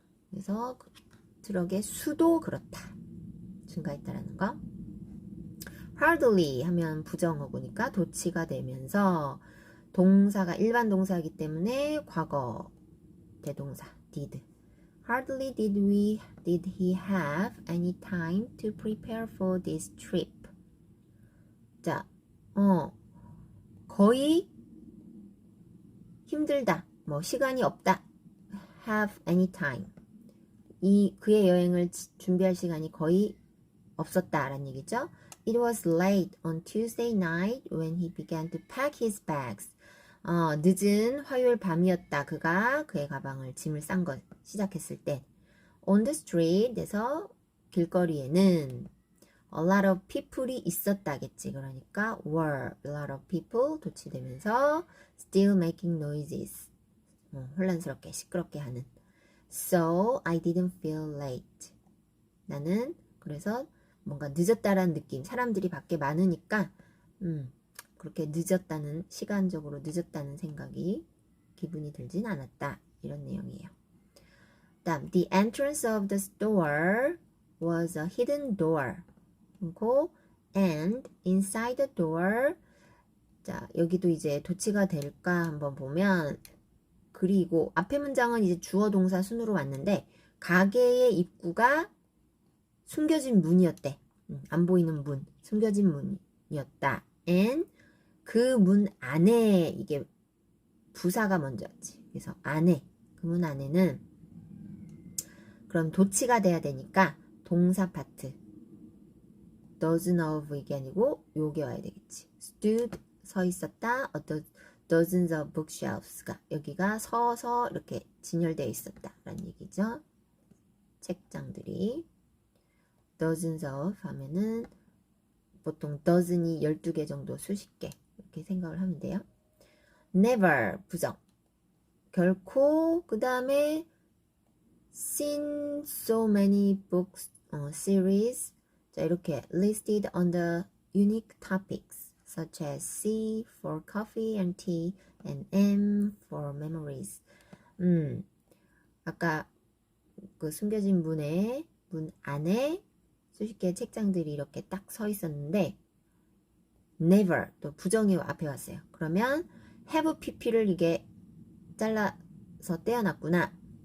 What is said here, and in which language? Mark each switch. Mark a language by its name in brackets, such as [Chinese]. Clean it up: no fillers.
[Korean] 그래서 그 트럭의 수도 그렇다. 증가했다라는 거. hardly 하면 부정어구니까 도치가 되면서 동사가 일반 동사이기 때문에 과거 대동사 did. [English] Hardly did he have any time to prepare for this trip. [Korean] 자, 거의 힘들다. 뭐 시간이 없다. [English] Have any time. [Korean] 그의 여행을 준비할 시간이 거의 없었다라는 얘기죠. [English] It was late on Tuesday night when he began to pack his bags. [Korean] 늦은 화요일 밤이었다. 그가 그의 가방을 짐을 싼 것 시작했을 때. [English] On the street [Korean] 에서 길거리에는 [English] a lot of people [Korean] 이 있었다겠지. 그러니까 [English] were a lot of people [Korean] 도치되면서 [English] still making noises. [Korean] 혼란스럽게 시끄럽게 하는. [English] So I didn't feel late. [Korean] 나는 그래서 뭔가 늦었다라는 느낌. 사람들이 밖에 많으니까 그렇게 늦었다는 시간적으로 늦었다는 생각이 기분이 들진 않았다. 이런 내용이에요. 다음 [English] the entrance of the store was a hidden door. [Korean] 그리고 [English] and inside the door. [Korean] 자, 여기도 이제 도치가 될까 한번 보면 그리고 앞에 문장은 이제 주어 동사 순으로 왔는데 가게의 입구가 숨겨진 문이었대. 안 보이는 문, 숨겨진 문이었다. and 그 문 안에 이게 부사가 먼저였지. 그래서 안에, 그 문 안에는 그럼 도치가 돼야 되니까 동사 파트 dozen of 이게 아니고 요게 와야 되겠지. stood 서 있었다. dozens of bookshelves가 여기가 서서 이렇게 진열되어 있었다 라는 얘기죠. 책장들이 dozens of 하면은 보통 dozen이 12개 정도 수십 개 이렇게 생각을 하면 돼요. [English] never [Korean] 부정 결코 그 다음에 [English] seen so many books series 자 이렇게 listed on the unique topics such as C for coffee and tea and M for memories. [Korean] 아까 그 숨겨진 문 안에 수십 개의 책장들이 이렇게 딱 서 있었는데 never 또 부정이 앞에 왔어요. 그러면 have pp를 이게 잘라서 떼어놨구나.